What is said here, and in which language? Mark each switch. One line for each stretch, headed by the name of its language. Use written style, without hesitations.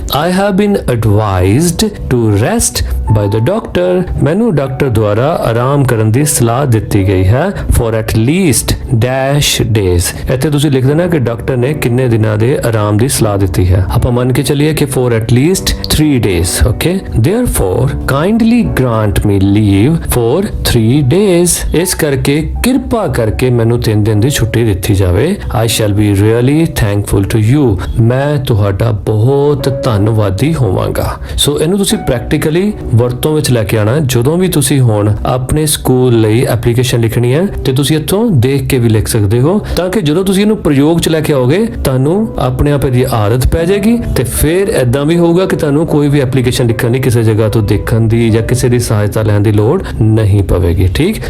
English: I have been advised to rest by the doctor,
Punjabi: ਮੈਨੂੰ doctor ਦੁਆਰਾ ਆਰਾਮ ਕਰਨ ਦੀ ਸਲਾਹ ਦਿੱਤੀ ਗਈ ਹੈ।
English: for at least dash days,
Punjabi: ਇੱਥੇ ਤੁਸੀਂ ਲਿਖ ਦੇਣਾ ਕਿ ਡਾਕਟਰ ਨੇ ਕਿੰਨੇ ਦਿਨਾਂ ਦੇ ਆਰਾਮ ਦੀ ਸਲਾਹ ਦਿੱਤੀ ਹੈ। ਆਪਾਂ ਮੰਨ ਕੇ ਚੱਲੀਏ ਕਿ
English: For at least 3 days, okay? Therefore, kindly grant me leave for 3 days.
Punjabi: ਇਸ ਕਰਕੇ ਕਿਰਪਾ ਕਰਕੇ ਮੈਨੂੰ 3 ਦਿਨ ਦੀ ਛੁੱਟੀ ਦਿੱਤੀ ਜਾਵੇ।
English: I shall be really thankful to you,
Punjabi: ਮੈਂ ਤੁਹਾਡਾ ਬਹੁਤ ਧੰਨਵਾਦੀ ਹੋਵਾਂਗਾ। ਸੋ ਇਹਨੂੰ ਤੁਸੀਂ ਪ੍ਰੈਕਟੀਕਲੀ ਵਰਤੋਂ ਵਿੱਚ ਲੈ ਕੇ ਆਣਾ। ਜਦੋਂ ਵੀ ਤੁਸੀਂ ਹੁਣ ਆਪਣੇ ਸਕੂਲ ਲਈ ਐਪਲੀਕੇਸ਼ਨ ਲਿਖਣੀ ਹੈ ਤੇ ਤੁਸੀਂ ਇੱਥੋਂ ਦੇਖ ਕੇ ਵੀ ਲਿਖ ਸਕਦੇ ਹੋ, ਤਾਂ ਕਿ ਜਦੋਂ ਤੁਸੀਂ ਇਹਨੂੰ ਪ੍ਰਯੋਗ 'ਚ ਲੈ ਕੇ ਆਓਗੇ ਤੁਹਾਨੂੰ ਆਪਣੇ ਆਪ ਇਹਦੀ ਆਦਤ ਪੈ ਜਾਏਗੀ ਤੇ ਫਿਰ ਐਦਾਂ ਵੀ ਹੋਊਗਾ ਕਿ ਤੁਹਾਨੂੰ ਕੋਈ ਵੀ ਐਪਲੀਕੇਸ਼ਨ ਲਿਖਣ ਦੀ ਕਿਸੇ ਜਗ੍ਹਾ ਤੋਂ ਦੇਖਣ ਦੀ ਜਾਂ ਕਿਸੇ ਦੀ ਸਹਾਇਤਾ ਲੈਣ ਦੀ ਲੋੜ ਨਹੀਂ ਪਵੇਗੀ, ਠੀਕ।